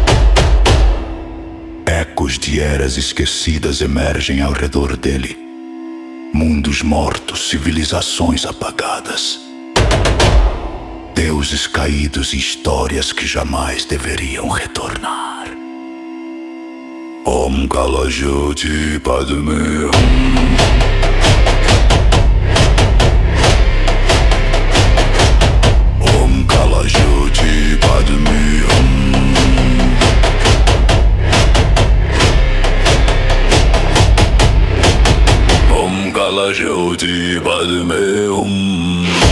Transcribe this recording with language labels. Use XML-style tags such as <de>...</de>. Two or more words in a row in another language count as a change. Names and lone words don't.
<pt>Ecos de eras esquecidas emergem ao redor dele. Mundos mortos, civilizações apagadas, deuses caídos e histórias que jamais deveriam retornar.</pt> <sa>Om Kala Jyoti Padme Om Kala Jyoti Padme Om Kala Jyoti Padme</sa>